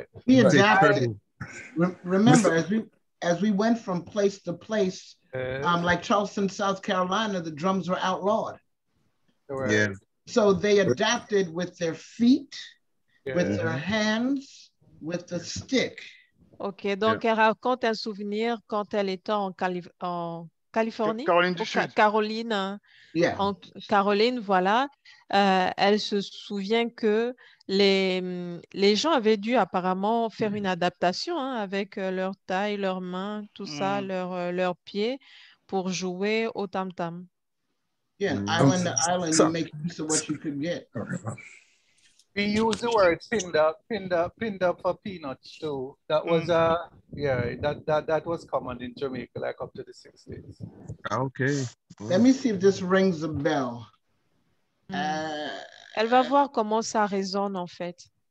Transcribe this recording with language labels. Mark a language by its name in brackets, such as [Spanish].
[English] We adapted. Remember, as we went from place to place, like Charleston, South Carolina, the drums were outlawed. Yeah. So they adapted with their feet, with their hands, with the stick. [French] Ok, donc elle raconte un souvenir quand elle était en Californie, Caroline du Sud. Caroline, en Caroline, voilà. Elle se souvient que les gens avaient dû apparemment faire une adaptation avec leur taille, leurs mains, tout ça, leurs pieds pour jouer au tam-tam. [English] Yeah, island to island, you make use of what you could get. We use the word pinned up for peanuts too. That was that was common in Jamaica, like up to the 60s. Okay. Let me see if this rings a bell. [French] Elle va voir comment ça résonne en fait.